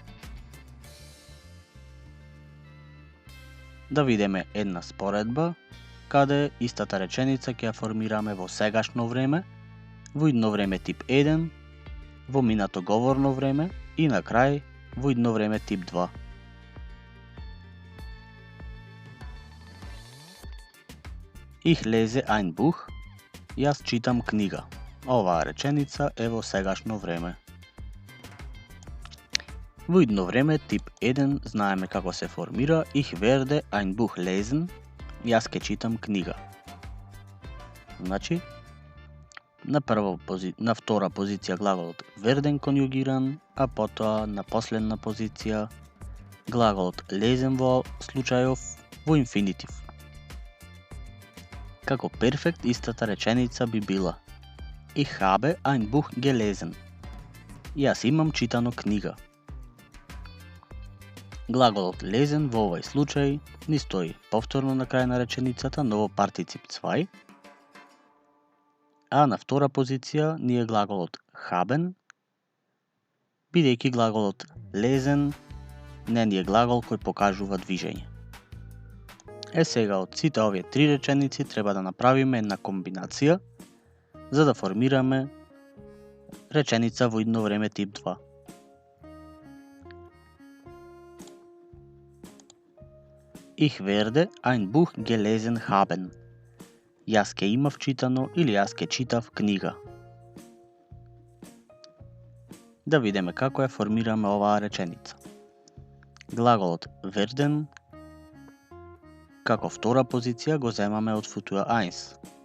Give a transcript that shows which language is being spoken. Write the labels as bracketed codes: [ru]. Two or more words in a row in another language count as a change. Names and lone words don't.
[mk] Да видиме една споредба, каде истата реченица ќе ја формираме во сегашно време, во идно време тип 1, во минато говорно време и на крај во идно време тип 2. [de] Ich lese ein Buch. [mk] Јас читам книга. Оваа реченица е во сегашно време. Во идно време тип 1 знаеме како се формира [de] Ich werde ein Buch lesen. [mk] Јас ке читам книга. Значи, на втора позиција глаголот werden конјугиран, а потоа на последна позиција глаголот lesen во случајов во инфинитив. Како перфект истата реченица би била [de] Ich habe ein Buch gelesen. [mk] Јас имам читано книга. Глаголот lesen во овој случај ни стои повторно на крај на реченицата, но во партицип 2, а на втора позиција ни е глаголот haben, бидејќи глаголот lesen не ни е глагол кој покажува движење. Сега од сите овие три реченици треба да направиме една комбинација за да формираме реченица во идно време тип 2. [de] Ich werde ein Buch gelesen haben. [mk] Јас ке имав читано или јас ке читав книга. Да видиме како ја формираме оваа реченица. Глаголот werden како втора позиција го земаме од футура 1.